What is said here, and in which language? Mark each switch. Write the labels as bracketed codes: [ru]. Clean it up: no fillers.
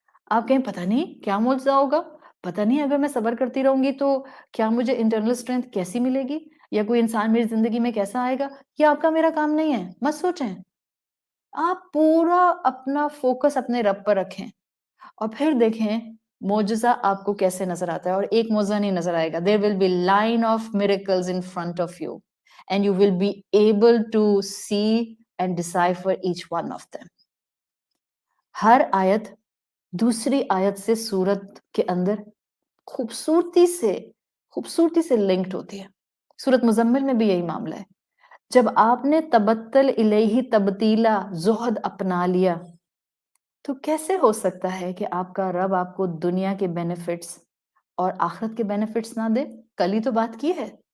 [ur] آپ کہیں پتہ نہیں کیا معجزہ ہوگا، پتہ نہیں اگر میں صبر کرتی رہوں گی تو کیا مجھے انٹرنل اسٹرینتھ کیسی ملے گی، یا کوئی انسان میری زندگی میں کیسا آئے گا. یہ آپ کا میرا کام نہیں ہے، مت سوچیں. آپ پورا اپنا فوکس اپنے رب پر رکھیں اور پھر دیکھیں معجزہ آپ کو کیسے نظر آتا ہے. اور ایک معجزہ نہیں نظر آئے گا. [en] there will be line of miracles in front of you and you will be able to see and decipher each one of them. [ur] ہر آیت دوسری آیت سے سورت کے اندر خوبصورتی سے لنکڈ ہوتی ہے. سورت مزمل میں بھی یہی معاملہ ہے. جب آپ نے [ar] تبتل الیہ تبتیلا [ur] زہد اپنا لیا تو کیسے ہو سکتا ہے کہ آپ کا رب آپ کو دنیا کے بینیفٹس اور آخرت کے بینیفٹس نہ دے؟ کل ہی تو بات کی ہے.